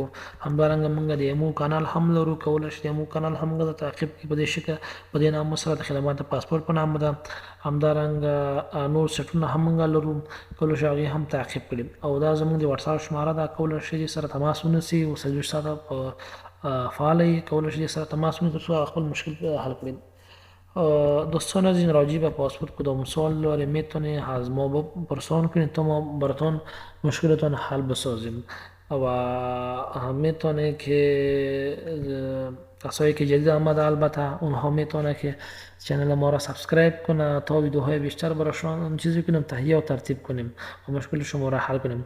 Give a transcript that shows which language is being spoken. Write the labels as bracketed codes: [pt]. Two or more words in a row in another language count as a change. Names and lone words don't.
[ps] همدارنګه موږ د ایمو کانال هم لرو کولی شئ د ایمو کانال هم موږ تعقیب کړئ په دې شکل په دې نامه سره د خدمات پاسپورټ په نامه ده. همدارنګه نور سیټونه هم موږ لرو کولی شئ هغې هم تعقیب کړئ. او دا زموږ د وټساپ شماره ده کولی شئ سره تماس ونیسئ او 24 ساعته فعاله یې کولی شئ سره تماس ونیسئ تر څو خپل مشکل حل کړئ. [fa] دوستان عزیز راجع به پاسپورت کدام سوال داره میتونه از ما بپرسان کنید تا ما براتون مشکلتان حل بسازیم. و میتونه که کسایی که جدید آمده البته اونها میتونه که چنل ما را سابسکرایب کنه تا ویدیوهای بیشتر براشون چیزی کنیم تهیه و ترتیب کنیم و مشکل شما را حل کنیم.